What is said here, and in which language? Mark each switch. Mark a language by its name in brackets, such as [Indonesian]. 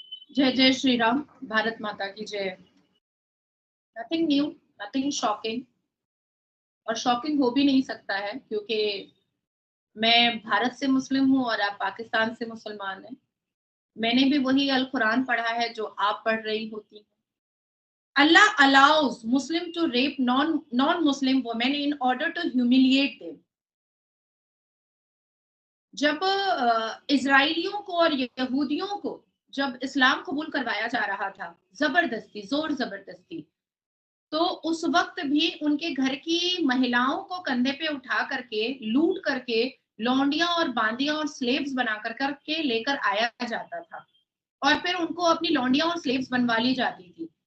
[Hindi] जय जय श्री राम, भारत माता की जय। [English] nothing new, nothing shocking, [Hindi] और शॉकिंग हो भी नहीं सकता है, क्योंकि मैं भारत से मुस्लिम हूँ और आप पाकिस्तान से मुसलमान हैं। मैंने भी वही अल कुरान पढ़ा है जो आप पढ़ रही होती हैं। [English] Allah allows Muslim to rape non-Muslim women in order to humiliate them. [Hindi] जब इजराइलियों को और यहूदियों को जब इस्लाम कबूल करवाया जा रहा था जबरदस्ती, जोर जबरदस्ती, तो उस वक्त भी उनके घर की महिलाओं को कंधे पे उठा करके, लूट करके, लौंडियां और बांदियां और स्लेव्स बना करके लेकर आया जाता था, और फिर उनको अपनी लौंडियां और स्लेव्स बनवा ली जाती थी।